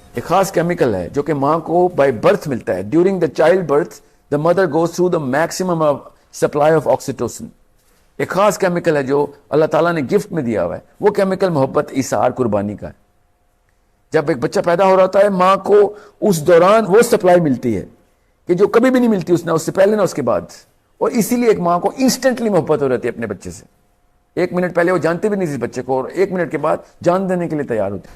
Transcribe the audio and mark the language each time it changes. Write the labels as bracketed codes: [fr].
[ur] ایک خاص کیمیکل ہے جو کہ ماں کو بائی برتھ ملتا ہے. [en] During the child birth the mother goes through the maximum supply of oxytocin. [ur] ایک خاص کیمیکل ہے جو اللہ تعالیٰ نے گفٹ میں دیا ہوا ہے. وہ کیمیکل محبت، ایثار، قربانی کا ہے. جب ایک بچہ پیدا ہو رہا ہوتا ہے ماں کو اس دوران وہ سپلائی ملتی ہے کہ جو کبھی بھی نہیں ملتی اس سے پہلے نہ اس کے بعد. اور اسی لیے ایک ماں کو انسٹنٹلی محبت ہو رہتی ہے اپنے بچے سے. 1 منٹ پہلے وہ جانتے بھی نہیں تھے بچے کو، اور 1 منٹ کے بعد جان دینے کے لیے تیار ہوتے.